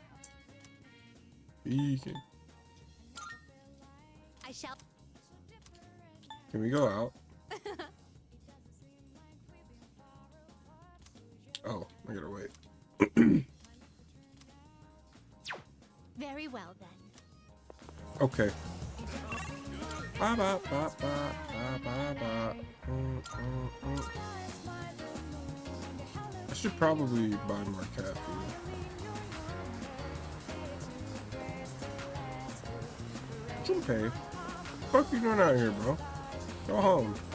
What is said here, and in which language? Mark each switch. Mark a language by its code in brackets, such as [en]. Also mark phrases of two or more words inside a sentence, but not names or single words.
[en] Beacon. I shall. Can we go out? Oh, I gotta wait. Very well then. Okay. Ba ba ba ba ba ba ba. I should probably buy more cat food. Junpei, what the fuck you doing out here, bro? Go home.